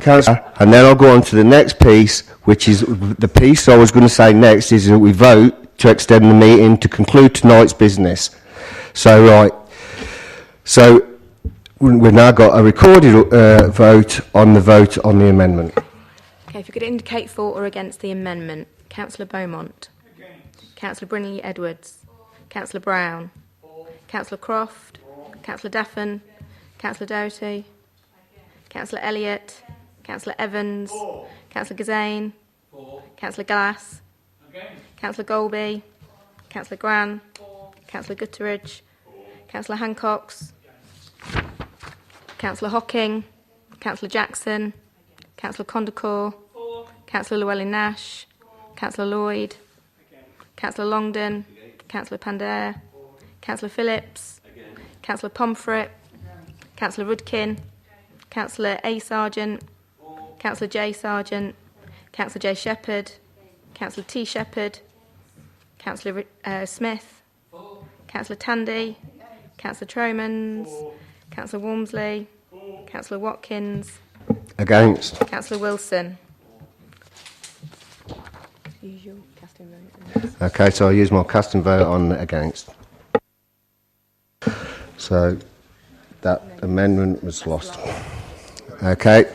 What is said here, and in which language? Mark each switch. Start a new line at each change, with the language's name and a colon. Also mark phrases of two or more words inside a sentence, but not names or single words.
English: Councillor, and then I'll go on to the next piece, which is the piece I was going to say next, is that we vote to extend the meeting to conclude tonight's business. So, right. So, we've now got a recorded vote on the amendment. Okay, if you could indicate for or against the amendment. Councillor Beaumont. Against. Councillor Brindley-Edwards. Councillor Brown. Councillor Croft. Councillor Daffin. Councillor Doughty. Councillor Elliott. Councillor Evans. Councillor Gazane. Councillor Glass. Councillor Golby. Councillor Gran. Councillor Gutteridge. Councillor Hancox. Councillor Hocking. Councillor Jackson. Councillor Condacor. Councillor Llewellyn-Nash. Councillor Lloyd. Councillor Longden. Councillor Pandair. Councillor Phillips. Councillor Pomfret. Councillor Rudkin. Councillor A. Sargent. Councillor J. Sargent. Councillor J. Shepherd. Councillor T. Shepherd. Councillor Smith. Councillor Tandy. Councillor Tromans. Councillor Walmsley. Councillor Watkins. Against. Councillor Wilson. Use your casting vote. Okay, so I'll use my casting vote on against. So that amendment was lost. Okay.